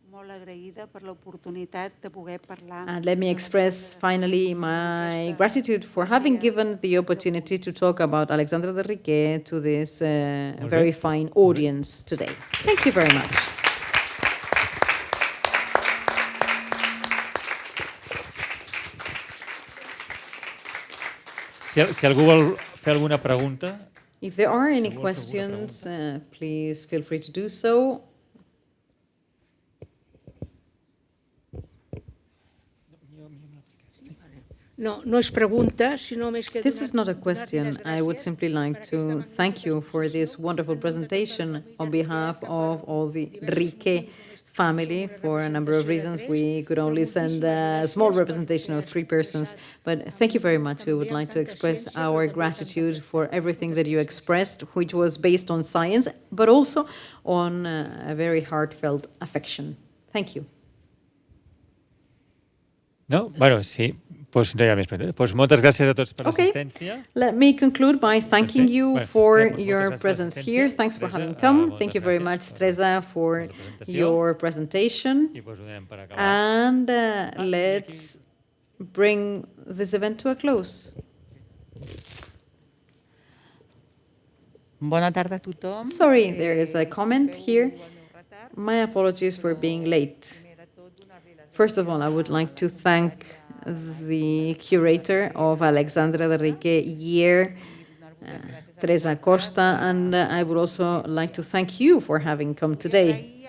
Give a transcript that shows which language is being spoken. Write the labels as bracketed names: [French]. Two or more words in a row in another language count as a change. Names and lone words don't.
[English] And let me express finally my gratitude for having given the opportunity to talk about Alexandre de Riquer to this very fine audience today. Thank you very much. [Catalan] Si algú vol fer alguna pregunta... [English] If there are any questions, please feel free to do so. [Catalan] No és pregunta, sinó més que... [English] This is not a question. I would simply like to thank you for this wonderful presentation on behalf of all the Riquer family. For a number of reasons, we could only send a small representation of 3 persons, but thank you very much. We would like to express our gratitude for everything that you expressed, which was based on science, but also on a very heartfelt affection. Thank you. [Catalan] No? Bueno, sí. Pues no hi ha més preguntes. Pues moltes gràcies a tots per l'assistència. [English] Let me conclude by thanking you for your presence here. Thanks for having come. Thank you very much, Teresa, for your presentation. And let's bring this event to a close. [Catalan] Bona tarda a tothom. [English] Sorry, there is a comment here. My apologies for being late. First of all, I would like to thank the curator of Alexandre de Riquer year, Teresa Costa, and I would also like to thank you for having come today.